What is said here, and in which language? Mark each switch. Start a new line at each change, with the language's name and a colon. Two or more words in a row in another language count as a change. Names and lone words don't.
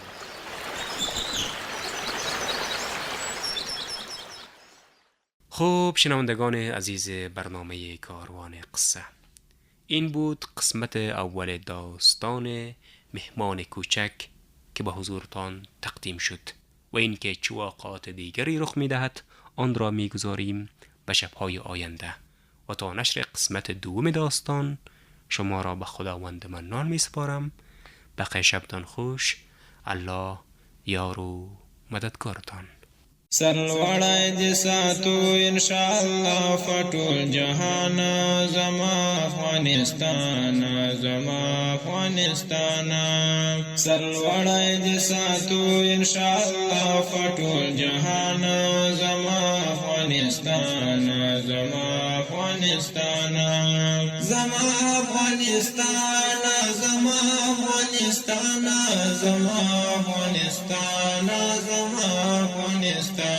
Persian: خب شنوندگان عزیز برنامه کاروان قصه، این بود قسمت اول داستان مهمان کوچک که به حضورتان تقدیم شد و اینکه چه واقعات دیگری رخ می‌دهد آن را می‌گذاریم به شب‌های آینده و تا نشر قسمت دوم داستان شما را به خداوند منان می‌سپارم. بقیه شبتان خوش. الله یار و مددگارتان.
Pashto: سرلوړی دې ساتو انشاءالله فټول جهان زما افغانستان زما افغانستان سرلوړی دې ساتو انشاءالله فټول جهان زما افغانستان زما افغانستان زما افغانستان زما افغانستان زما افغانستان زما افغانستان